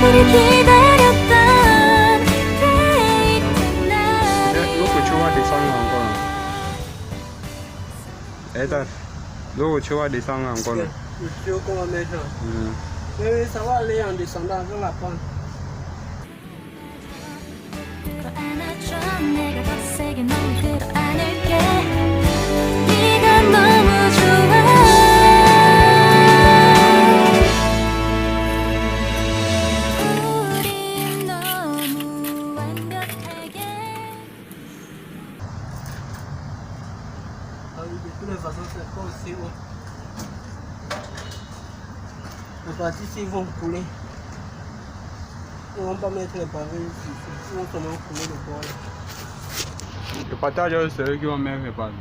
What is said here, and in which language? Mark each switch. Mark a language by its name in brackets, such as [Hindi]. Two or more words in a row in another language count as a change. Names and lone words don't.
[Korean] 기다렸던 데이트 날 [French] L'autre tu vas descendre encore. Attends. L'autre tu vas descendre encore. Le tuyau qu'on va mettre là. Hmm. Oui, ça va aller en descendant vers la pente. [Korean] 안아줘 내가 더 세게 널 끌어안을게 네가 너무 좋아 우린 너무 완벽하게 [French] Ah oui, de toutes les façons, c'est pas aussi haut. Les parties ici vont couler. Ils ne vont pas mettre les pavés ici. Ils vont seulement couler le bois. Le partage, c'est eux qui vont même faire parler.